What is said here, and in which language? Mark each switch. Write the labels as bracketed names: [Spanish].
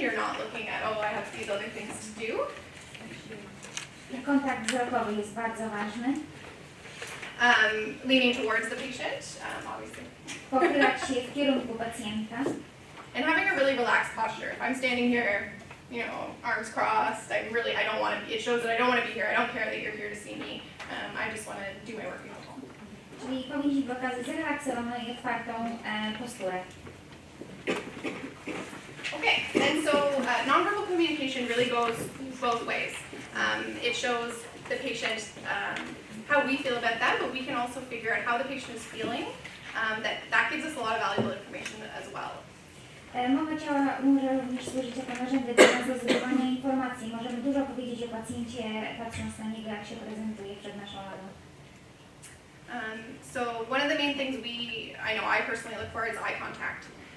[English] You're not looking at, oh, I have these other things to do. [Polish] Kontakt wzrokowy jest bardzo ważny. [English] Leaning towards the patient, obviously. [Polish] Pochylać się w kierunku pacjenta. [English] And having a really relaxed posture. If I'm standing here, arms crossed, I don't want to be, it shows that I don't want to be here. I don't care that you're here to see me. I just want to do my work and go home. [Polish] Czyli powinniśmy pokazać zrelaksowaną i otwartą posturę. [English] Okay, and so nonverbal communication really goes both ways. It shows the patient how we feel about them, but we can also figure out how the patient is feeling. That gives us a lot of valuable information as well. [Polish] Mowa ciała może również służyć jako narzędzie do nas do zdobywania informacji. Możemy dużo powiedzieć o pacjencie, patrząc na niego, jak się prezentuje przed naszą radą. [English] So one of the main things I know I personally look for is eye contact.